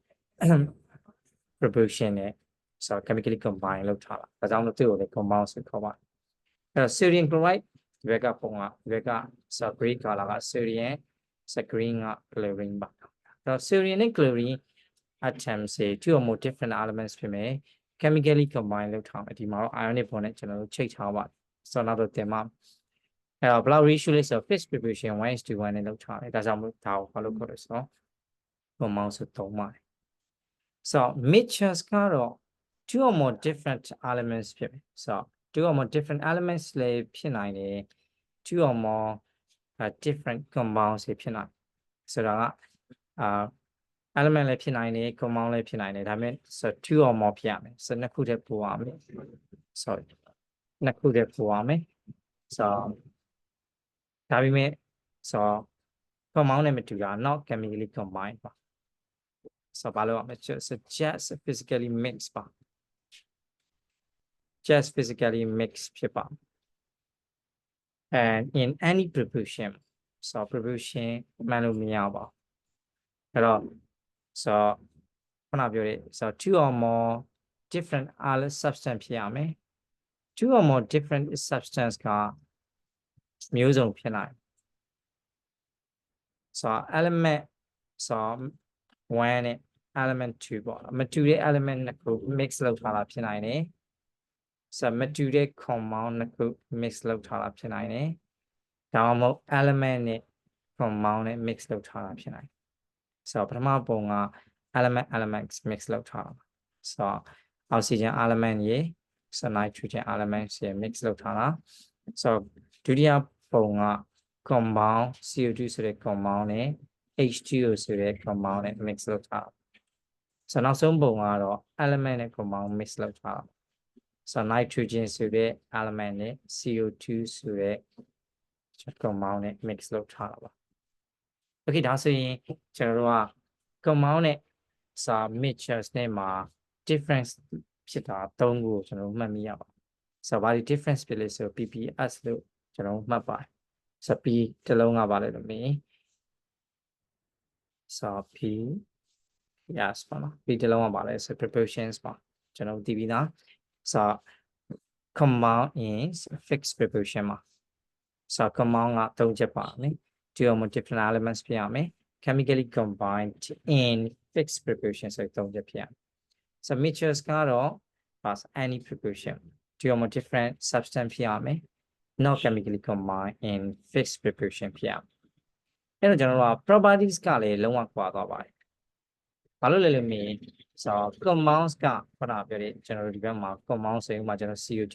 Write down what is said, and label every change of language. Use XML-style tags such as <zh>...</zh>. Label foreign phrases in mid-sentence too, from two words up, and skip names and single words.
<my>proportion နဲ့ဆိုတော့</my> <en>chemically combine</en> <my>လုပ်ထားတာဒါကြောင့်လို့သူ့ကိုလည်း compound ဆိုခေါ်ပါတယ်အဲ့တော့</my> <en>sodium chloride</en> <my>ဒီဘက်ကပုံကဒီဘက်ကဆို</my> <en>gray color</en> <my>က sodium ဆို green က chlorine ပါအဲ့တော့ sodium နဲ့</my> <en>chlorine atoms</en> <my>တွေ</my> <en>two or more different elements</en> <my>ဖြစ်မယ်</my> <en>chemically combine</en> <my>လုပ်ထားမယ်ဒီမှာတော့</my> <en>ionic bond</en> <my>နဲ့ကျွန်တော်တို့ချိတ်ထားပါတယ်ဆိုတော့နောက်တော့တင်မှာအဲ့တော့</my> <en>blood ratio</en> <my>လေးဆို</my> <en>fixed proportion 1:1</en> <my>နဲ့လုပ်ထားတယ်ဒါကြောင့်မို့ဒါကိုဘာလို့ခေါ်လဲဆိုတော့ compound ဆိုသုံးပါတယ်</my> <en>so mixtures</en> <my>ကတော့</my> <en>two or more different elements</en> <my>ဖြစ်မယ်</my> <en>so two or more different elements</en> <my>လေးဖြစ်နိုင်တယ်</my> <en>two or more different compounds</en> <my>တွေဖြစ်နိုင်ဆိုတာက element လေးဖြစ်နိုင်တယ် compound လေးဖြစ်နိုင်တယ်ဒါပေမဲ့</my> <en>so two or more</en> <my>ဖြစ်ရမယ် so နှစ်ခုတည်းပို့ရမယ် sorry နှစ်ခုတည်းပို့ရမယ် so ဒါပေမဲ့ so compound နဲ့မတူတာ</my> <en>not chemically combined</en> <my>ပါ so ဘာလို့ရမလဲ</my> <en>just physically mix</en> <my>ပါ</my> <en>just physically mix</en> <my>ဖြစ်ပါ</my> <en>and in any proportion so proportion</en> <my>မှန်လို့မရပါအဲ့တော့ so ခုနပြောတဲ့</my> <en>so two or more different substance</en> <my>ဖြစ်ရမယ်</my> <en>two or more different substance</en> <my>ကမျိုးစုံဖြစ်နိုင်</my> <en>so element so</en> <my>1 နဲ့ element 2ပေါ့မတူတဲ့ element နှစ်ခု mix လုပ်ထားတာဖြစ်နိုင်တယ် so မတူတဲ့ compound နှစ်ခု mix လုပ်ထားတာဖြစ်နိုင်တယ်ဒါမှမဟုတ် element နဲ့ compound နဲ့ mix လုပ်ထားတာဖြစ်နိုင်တယ် so ပထမပုံက</my> <en>element mix</en> <my>လုပ်ထားတာ</my> <en>so oxygen element</en> <my>ရေ</my> <en>so nitrogen element</en> <my>ရေ mix လုပ်ထားတာ so ဒုတိယပုံက</my> <en>compound CO2</en> <my>ဆိုတဲ့ compound နဲ့ H2O ဆိုတဲ့ compound နဲ့ mix လုပ်ထားတာ so နောက်ဆုံးပုံကတော့ element နဲ့</my> <en>compound mix</en> <my>လုပ်ထားတာ</my> <en>so nitrogen</en> <my>ဆိုတဲ့ element နဲ့ CO2 ဆိုတဲ့ compound နဲ့ mix လုပ်ထားတာပါ Okay ဒါဆိုရင်ကျွန်တော်တို့က compound နဲ့စာ mixtures နဲ့မှာ difference ဖြစ်တာ၃ခုကိုကျွန်တော်တို့မှတ်မိရပါဆိုတော့ဘာဒီ difference ဖြစ်လဲဆို PPS လို့ကျွန်တော်တို့မှတ်ပါတယ်ဆို P တစ်လုံးကပါလဲလို့မြင် ဆို</my> <en>P yes</en> <my>ပါနော် P တစ်လုံးကပါလဲဆို proportions ပါကျွန်တော်တို့သိပြီးသားဆို</my> <en>compound is fixed proportion</en> <my>မှာဆို compound က၃ချက်ပါနော်</my> <en>two or more different elements</en> <my>ဖြစ်ရမယ် chemically</my> <en>combined in fixed proportion</en> <my>ဆို3ချက်ဖြစ်ရမယ်</my> <en>so mixtures</en> <my>ကတော့</my> <en>pass any proportion two or more different substance</en> <my>ဖြစ်ရမယ်</my> <en>not chemically combined in fixed proportion</en> <my>ဖြစ်ရမယ်အဲ့တော့ကျွန်တော်တို့က properties ကလည်းလုံးဝကွာသွားပါတယ်ဘာလို့လဲလို့မြင်ဆို compounds ကခုနပြောတဲ့ကျွန်တော်တို့ဒီဘက်မှာ compound ဆိုရင်ဥပမာကျွန်တော် CO2</my>